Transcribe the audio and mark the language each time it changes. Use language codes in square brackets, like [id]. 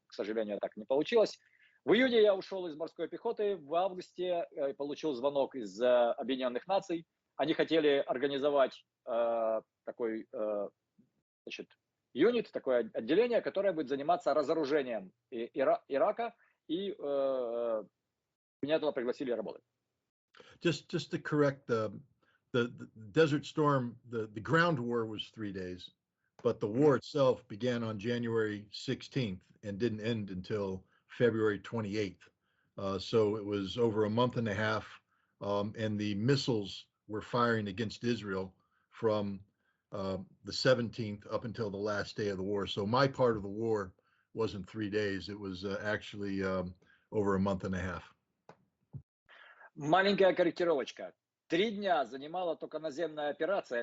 [ru] К сожалению, так не получилось. В июне я ушел из морской пехоты, в августе получил звонок из Объединенных Наций. Они хотели организовать такой, значит, юнит, такое отделение, которое будет заниматься разоружением Ирака, и меня туда пригласили работать. [en] Just to correct the Desert Storm, the ground war was 3 days, but the war itself began on January 16th and didn't end until February 28th. So it was over a month and a half, and the missiles were firing against Israel from the 17th up until the last day of the war. So my part of the war wasn't 3 days. It was actually over a month and a half. [ru] Маленькая корректировочка. 3 дня занимала только наземная операция.